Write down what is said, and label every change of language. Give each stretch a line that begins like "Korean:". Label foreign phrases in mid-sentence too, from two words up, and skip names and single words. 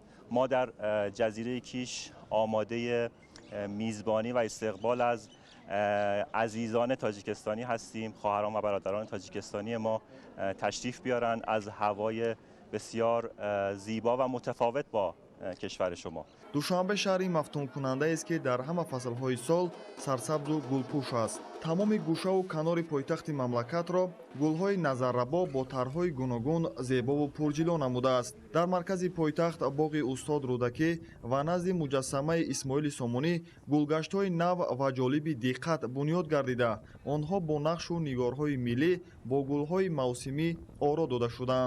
Persian: ما در جزیره کیش آماده میزبانی و استقبال از عزیزان تاجیکستانی هستیم. خواهران و برادران تاجیکستانی ما تشریف بیارن از هوای بسیار زیبا و متفاوت با کشور شما.
Tajik: душанбе шаҳри мафтункунандаест ки дар ҳама фаслҳои сол сарсабзу гулпӯш аст. тамоми гӯшаву канори пойтахти мамлакатро гулҳои назаррабо бо тарҳҳои гуногун зебову пурҷило намудааст. дар маркази пойтахт боғи устод рӯдакӣ ва назди муҷассамаи исмоили сомонӣ гулгаштҳои нав ва ҷолиби диққат бунёд гардида, онҳо бо нақшу нигорҳои миллӣ бо гулҳои мавсимӣ оро дода шудаанд.